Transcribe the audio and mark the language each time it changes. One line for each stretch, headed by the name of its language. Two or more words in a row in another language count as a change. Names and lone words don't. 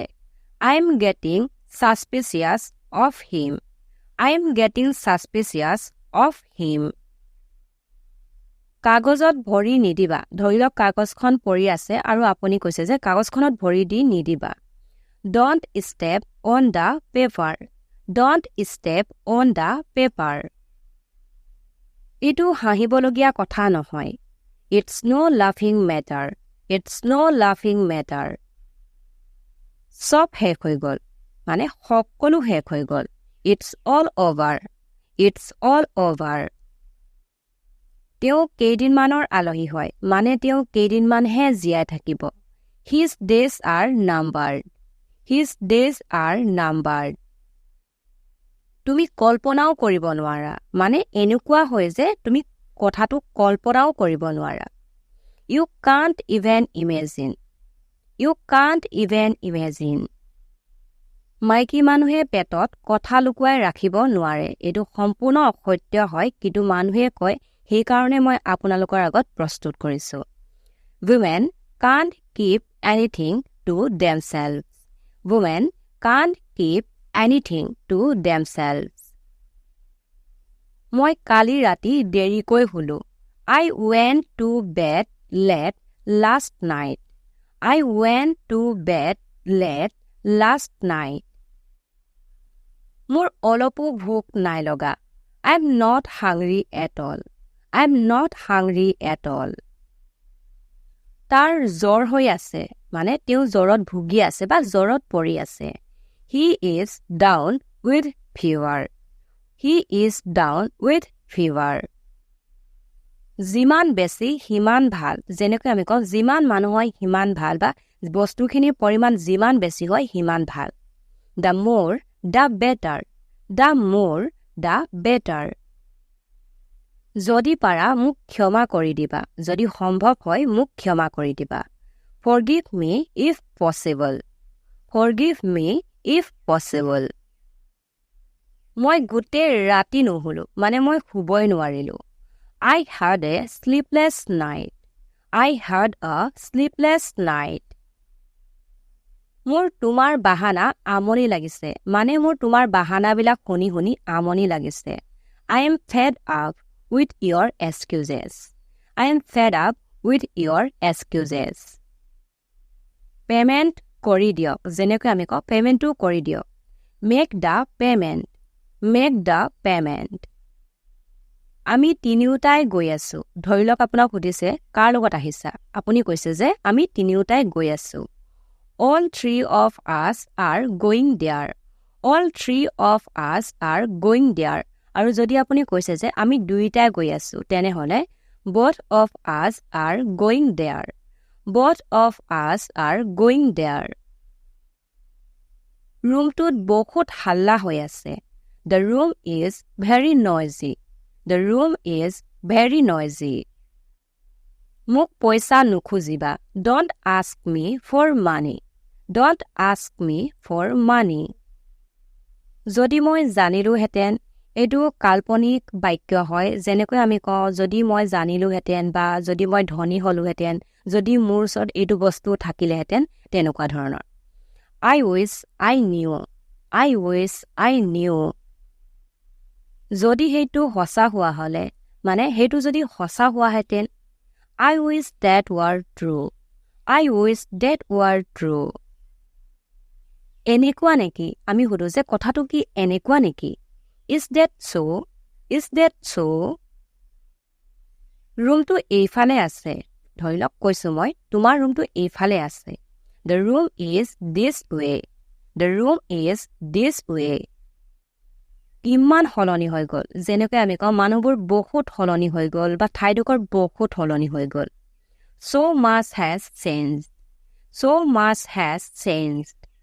English: I am getting suspicious of him. I am getting suspicious of him.
Assamese: কাগজত ভৰি নিদিবা। ধৰি লওক কাগজখন পৰি আছে আৰু আপুনি কৈছে যে কাগজখনত ভৰি দি নিদিবা।
English: Don't step on the paper. Don't step on the paper.
Assamese: এইটো হাঁহিবলগীয়া কথা নহয়।
English: It's no laughing matter. It's no laughing matter.
Assamese: চব শেষ হৈ গ'ল মানে সকলো শেষ হৈ গ'ল।
English: It's all over. It's all over.
Assamese: তেওঁ কেইদিনমানৰ আলহী হয় মানে তেওঁ কেইদিনমানহে জীয়াই থাকিব।
English: His days are numbered. His days are numbered.
Assamese: তুমি কল্পনাও কৰিব নোৱাৰা মানে এনেকুৱা হয় যে তুমি কথাটো কল্পনাও কৰিব নোৱাৰা।
English: You can't even imagine. You can't even imagine.
Assamese: মাইকী মানুহে পেটত কথা লুকুৱাই ৰাখিব নোৱাৰে। এইটো সম্পূৰ্ণ অসত্য হয় কিন্তু মানুহে কয় সেইকাৰণে মই আপোনালোকৰ আগত প্ৰস্তুত কৰিছোঁ।
English: Women can't keep anything to themselves. Women can't keep anything to themselves.
Assamese: মই কালি ৰাতি দেৰিকৈ শুলো।
English: I went to bed late last night. I went to bed late last night.
Assamese: মোৰ অলপো ভোক নাই লগা.
English: I'm not hungry at all. I'm not hungry at all.
Assamese: তাৰ জ্বৰ হৈ আছে, মানে তেওঁ জ্বৰত ভুগি আছে বা জ্বৰত পৰি আছে.
English: He is down with fever. He is down with fever.
Assamese: যিমান বেছি সিমান ভাল. যেনেকৈ আমি কওঁ যিমান মানুহ হয় সিমান ভাল বা বস্তুখিনিৰ পৰিমাণ যিমান বেছি হয় সিমান ভাল.
English: The more, the better. The more, the better.
Assamese: যদি পাৰা মোক ক্ষমা কৰি দিবা. যদি সম্ভৱ হয় মোক ক্ষমা কৰি দিবা.
English: Forgive me if possible. Forgive me if possible.
Assamese: মই গোটেই ৰাতি নুশুলো, মানে মই শুবই নোৱাৰিলোঁ.
English: I had a sleepless night. I had a sleepless night.
Assamese: মোৰ তোমাৰ বাহানা আমনি লাগিছে, মানে মোৰ তোমাৰ বাহানাবিলাক শুনি শুনি আমনি লাগিছে.
English: I am fed up with your excuses. I am fed up with your excuses.
Assamese: Payment কৰি দিয়ক. যেনেকৈ আমি কওঁ পেমেণ্টটো কৰি দিয়ক.
English: Make the payment. Make the payment.
Assamese: আমি তিনিওটাই গৈ আছোঁ. ধৰি লওক আপোনাক সুধিছে কাৰ লগত আহিছা. আপুনি কৈছে যে আমি তিনিওটাই গৈ আছোঁ.
English: All three of us are going there. All three of us are going there.
Assamese: আৰু যদি আপুনি কৈছে যে আমি দুইটাই গৈ আছোঁ, তেনেহ'লে
English: both of us are going there. Both of us are going there.
Assamese: ৰুমটোত বহুত হাল্লা হৈ আছে.
English: The room is very noisy. The room is very noisy.
Assamese: মোক পইচা নুখুজিবা.
English: Don't ask me for money. Don't ask me for money.
Assamese: যদি মই জানিলোহেঁতেন, এইটো কাল্পনিক বাক্য হয়. যেনেকৈ আমি কওঁ যদি মই জানিলোহেঁতেন বা যদি মই ধনী হলোহেঁতেন, যদি মোৰ ওচৰত এইটো বস্তু থাকিলেহেঁতেন, তেনেকুৱা ধৰণৰ.
English: I wish I knew. I wish I knew.
Assamese: যদি সেইটো সঁচা হোৱা হ'লে, মানে সেইটো যদি সঁচা হোৱাহেঁতেন,
English: I wish that were true. I wish that were true.
Assamese: এনেকুৱা নেকি? আমি সুধো যে কথাটো কি এনেকুৱা নেকি?
English: Is that so? Is that so?
Assamese: ৰুমটো এইফালে আছে. ধৰি লওক কৈছোঁ মই তোমাৰ ৰুমটো এইফালে আছে.
English: The room is this way. The room is this way.
Assamese: ইমান সলনি হৈ গ'ল. যেনেকৈ আমি কওঁ মানুহবোৰ বহুত সলনি হৈ গ'ল বা ঠাইডোখৰ বহুত সলনি হৈ গ'ল.
English: So much has changed. So much has changed.